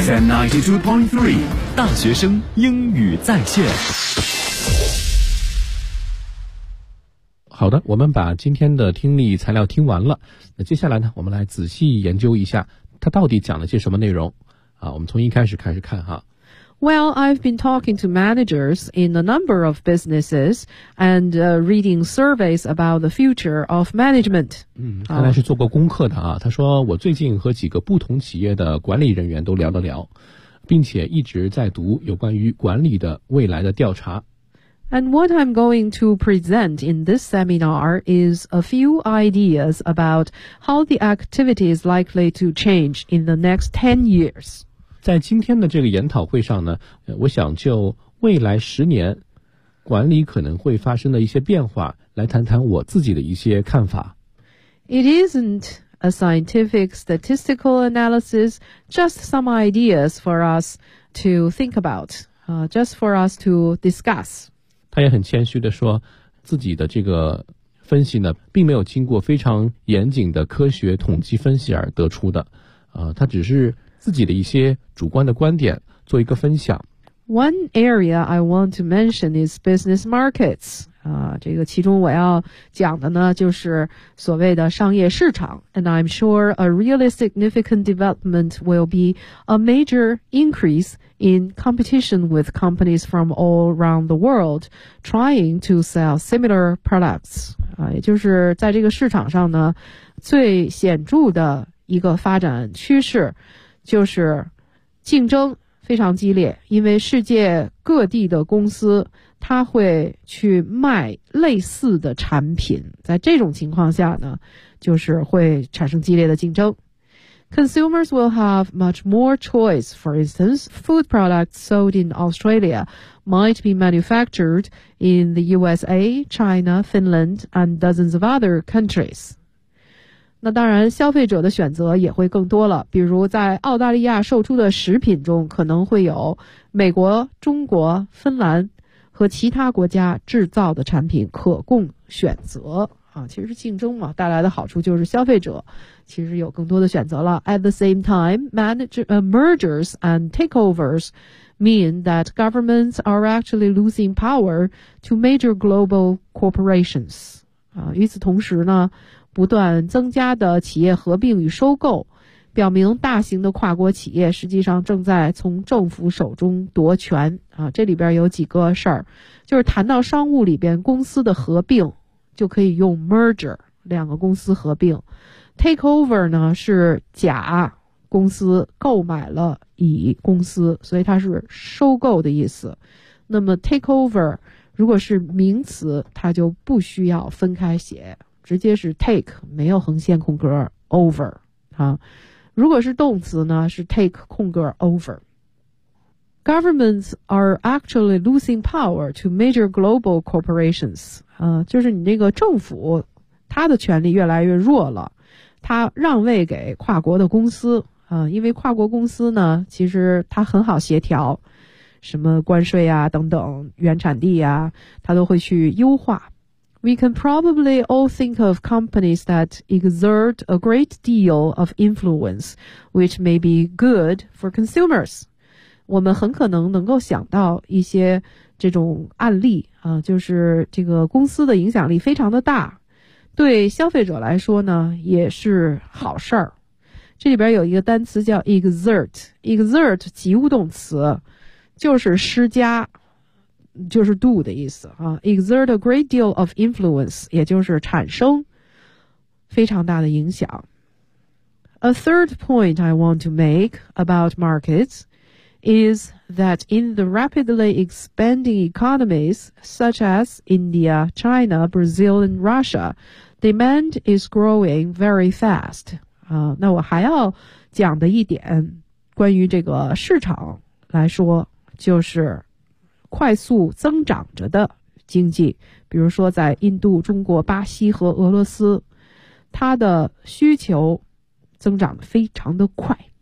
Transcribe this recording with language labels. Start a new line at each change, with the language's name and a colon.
Chinese: ，FM 92.3，大学生英语在线。好的，我们把今天的听力材料听完了。那接下来呢，我们来仔细研究一下，它到底讲了些什么内容啊？我们从一开始开始看哈。
English: Well, I've been talking to managers in a number of businesses and reading surveys about the future of management.
Chinese: 嗯，看来是做过功课的啊。他说我最近和几个不同企业的管理人员都聊了聊，并且一直在读有关于管理的未来的调查。
English: And what I'm going to present in this seminar is a few ideas about how the activity is likely to change in the next 10 years.
Chinese: 在今天的这个研讨会上呢，我想就未来十年管理可能会发生的一些变化来谈谈我自己的一些看法。
English: It isn't a scientific statistical analysis, just some ideas for us to think about, just for us to discuss.
Chinese: 他也很谦虚地说自己的这个分析呢并没有经过非常严谨的科学统计分析而得出的，他只是自己的一些主观的观点做一个分享。
English: One area I want to mention is business markets.
Chinese: 这个其中我要讲的呢就是所谓的商业市场。
English: And I'm sure a really significant development will be a major increase in competition with companies from all around the world trying to sell similar products.
Chinese: 也就是在这个市场上呢最显著的一个发展趋势就是竞争非常激烈，因为世界各地的公司它会去卖类似的产品，在这种情况下呢，就是会产生激烈的竞争。
English: Consumers will have much more choice. For instance, food products sold in Australia might be manufactured in the USA, China, Finland, and dozens of other countries.
Chinese: 那当然，消费者的选择也会更多了。比如在澳大利亚售出的食品中，可能会有美国、中国、芬兰和其他国家制造的产品可供选择。其实竞争嘛，带来的好处就是消费者其实有更多的选择了。
English: At the same time, mergers and takeovers mean that governments are actually losing power to major global corporations.
Chinese: 与此同时呢，不断增加的企业合并与收购，表明大型的跨国企业实际上正在从政府手中夺权。这里边有几个事儿，就是谈到商务里边公司的合并就可以用 merger， 两个公司合并。 takeover 呢是甲公司购买了乙公司，所以它是收购的意思。那么 takeover 如果是名词，它就不需要分开写，直接是 take， 没有横线空格 over 啊。如果是动词呢，是 take 空格 over。
English: Governments are actually losing power to major global corporations.
Chinese: 就是你这个政府，它的权力越来越弱了，它让位给跨国的公司。因为跨国公司呢，其实它很好协调，什么关税啊等等，原产地啊，它都会去优化。
English: We can probably all think of companies that exert a great deal of influence, which may be good for consumers.
Chinese: 我们很可能能够想到一些这种案例啊，就是这个公司的影响力非常的大，对消费者来说呢也是好事儿。这里边有一个单词叫 exert， 及物动词，就是施加，就是 do 的意思啊。
English: exert a great deal of influence，
Chinese: 也就是产生非常大的影响。
English: A third point I want to make about markets. Is that in the rapidly expanding economies such as India, China, Brazil, and Russia, demand is growing very fast.
Chinese: 那我还要讲的一点关于这个市场来说，就是快速增长着的经济，比如说在印度、中国、巴西和俄罗斯，它的需求增长非常的快。